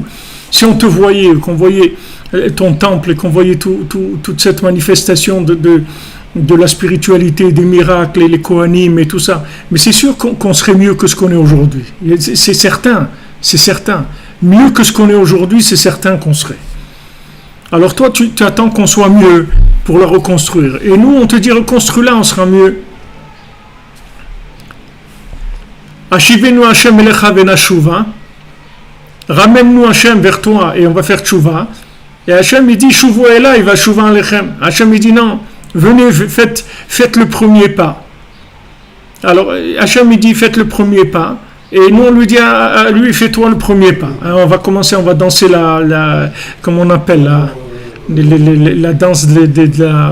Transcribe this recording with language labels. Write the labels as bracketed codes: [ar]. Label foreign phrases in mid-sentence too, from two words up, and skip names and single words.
[fr] Si on te voyait, qu'on voyait ton temple et qu'on voyait toute cette manifestation de la spiritualité, des miracles et les Kohanim et tout ça, mais c'est sûr qu'on serait mieux que ce qu'on est aujourd'hui. C'est certain. Mieux que ce qu'on est aujourd'hui, c'est certain qu'on serait. Alors toi, tu attends qu'on soit mieux pour la reconstruire. Et nous, on te dit, reconstruis-la, on sera mieux. [he] השיבנו השם אליך ונשובה. [fr] Ramène-nous Hashem vers toi et on va faire tchouva. Et Hachem, il dit, [he] שובו אלי, ואשובה אליכם. [fr] Hachem, il dit, non, venez, faites le premier pas. Alors, Hachem, il dit, faites le premier pas. Et nous, on lui dit, à lui, fais-toi le premier pas. Alors, on va commencer, on va danser comment on appelle, la danse de la...